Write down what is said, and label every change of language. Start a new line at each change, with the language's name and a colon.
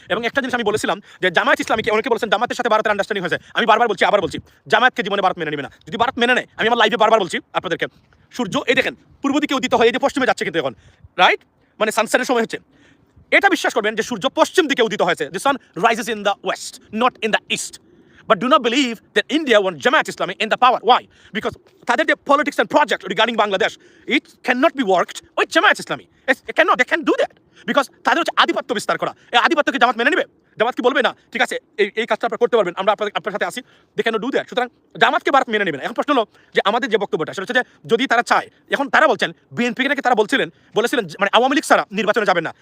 Bangla: এবং একটা জিনিস আমি বলেছিলাম যে জামায়াত ইসলামীকে, অনেকে বলেছেন জামাতের সাথে ভারতের আন্ডারস্ট্যান্ডিং হয়েছে, আমি বারবার বলছি, আবার বলছি, জামায়াতকে জীবনে ভারত মেনে নেবে না। যদি ভারত মেনে নেয়, আমি আমার লাইভে বারবার বলছি আপনাদেরকে, সূর্য এই দেখেন পূর্ব দিকে উদিত হয়, এই যে পশ্চিমে যাচ্ছে কিন্তু এখন, রাইট, মানে সানসেটের সময় হচ্ছে, এটা বিশ্বাস করবেন যে সূর্য পশ্চিম দিকে উদিত হয়েছে।
English: The sun rises in the west, not in the east. But do not believe that India wants Jamaat Islami in the power. Why? Because তাদের the politics and project regarding Bangladesh, it cannot be worked with Jamaat Islami. It cannot, they can't do that.
Bangla: Because তাদের হচ্ছে আধিপত্য বিস্তার করা। এই আধিপত্যকে জামাত মেনে নেবে? জামাত কি বলবে না ঠিক আছে এই কাজটা আপনারা করতে পারবেন, আমরা আপনার সাথে আসি?
English: They cannot do that.
Bangla: সুতরাং জামাতকে ভারত মেনে নেবে না। এখন প্রশ্ন হলো যে আমাদের যে বক্তব্যটা সেটা হচ্ছে যে যদি তারা চায়, এখন তারা বলছেন বিএনপিকে নাকি তারা বলেছিলেন মানে আওয়ামী লীগ ছাড়া নির্বাচনে যাবেন না।